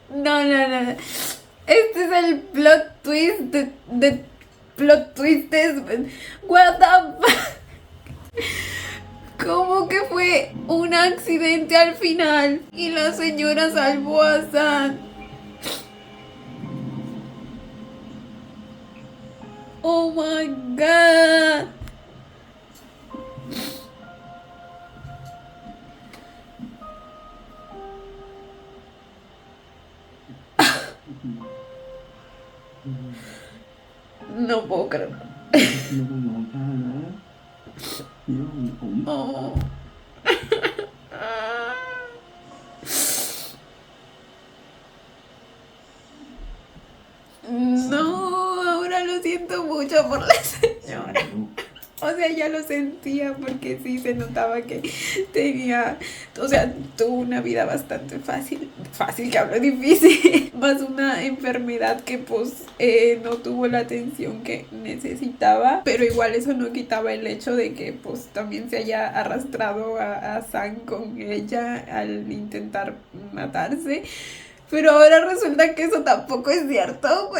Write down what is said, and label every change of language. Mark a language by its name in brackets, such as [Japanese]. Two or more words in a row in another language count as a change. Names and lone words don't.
[Spanish] no. Este es el [English] plot twist [Spanish] de [English] plot twists. What the fuck? [Spanish] ¿Cómo que fue un accidente al final? Y la señora salvó a San. [English] Oh my god. [Spanish] No puedo creerlo. [Thai] ไม่ต้องร้องไห้นะฮีโร่ของผม Oh. [Spanish] No, ahora lo siento mucho por la [Thai] ใช่ [Spanish] señora. [Thai] ลูก [Spanish] O sea, ya lo sentía porque sí se notaba que tenía, o sea, tuvo una vida bastante fácil que hablo difícil, más una enfermedad que pues no tuvo la atención que necesitaba, pero igual eso no quitaba el hecho de que pues también se haya arrastrado a Sam con ella al intentar matarse, pero ahora resulta que eso tampoco es cierto, güey.